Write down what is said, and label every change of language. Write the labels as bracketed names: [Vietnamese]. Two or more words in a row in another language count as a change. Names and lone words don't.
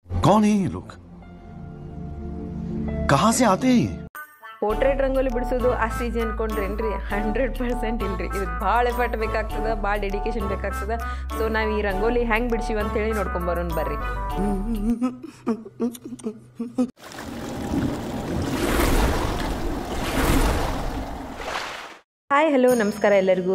[Hindi] कौन है ये लोग? कहाँ से आते हैं? [Kannada] ಪೋರ್ಟ್ರೇಟ್ ರಂಗೋಲಿ ಬಿಡಿಸೋದು ಅಷ್ಟು ಈಜಿ ಅಂದ್ಕೊಂಡ್ರೇನ್ರಿ 100% ಇಲ್ರಿ. ಇದಕ್ಕೆ ಭಾಳ ಎಫರ್ಟ್ ಬೇಕಾಗ್ತದೆ, ಭಾಳ ಡೆಡಿಕೇಶನ್ ಬೇಕಾಗ್ತದೆ. ಸೊ ನಾವು ಈ ರಂಗೋಲಿ ಹೆಂಗೆ ಬಿಡಿಸಿವಿ ಅಂತೇಳಿ ನೋಡ್ಕೊಂಬರೋಣ ಬರ್ರಿ. [English] hi hello [Kannada] ನಮಸ್ಕಾರ ಎಲ್ಲರಿಗೂ.